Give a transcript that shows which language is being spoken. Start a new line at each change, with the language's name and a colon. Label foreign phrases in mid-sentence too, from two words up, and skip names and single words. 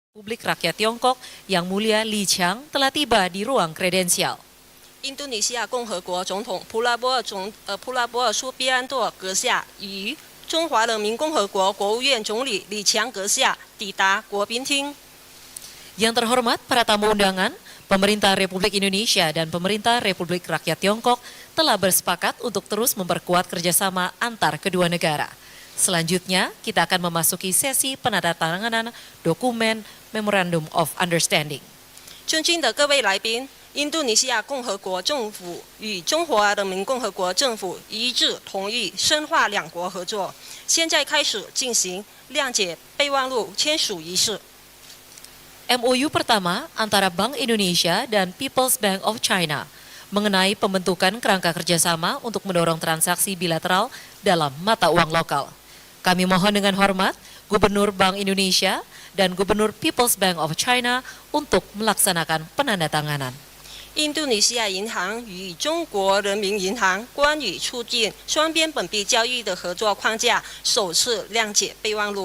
Indonesian: Republik Rakyat Tiongkok Yang Mulia Li Qiang telah tiba di ruang kredensial.
Chinese: 印度尼西亚共和国总统普拉波尔苏比安多阁下与中华人民共和国国务院总理李强阁下抵达国宾厅。
Indonesian: Yang terhormat para tamu undangan, pemerintah Republik Indonesia dan pemerintah Republik Rakyat Tiongkok telah bersepakat untuk terus memperkuat kerjasama antar kedua negara. Selanjutnya, kita akan memasuki sesi penandatanganan dokumen
English: Memorandum of Understanding.
Chinese: 尊敬的各位来宾，印度尼西亚共和国政府与中华人民共和国政府一致同意深化两国合作。现在开始进行谅解备忘录签署仪式。
Indonesian: MOU pertama antara Bank Indonesia dan People's Bank of China mengenai pembentukan kerangka kerjasama untuk mendorong transaksi bilateral dalam mata uang lokal. Kami mohon dengan hormat Gubernur Bank Indonesia dan Gubernur People's Bank of China untuk melaksanakan penandatanganan.
Chinese: 印度尼西亚银行与中国人民银行关于促进双边本币交易的合作框架首次谅解备忘录。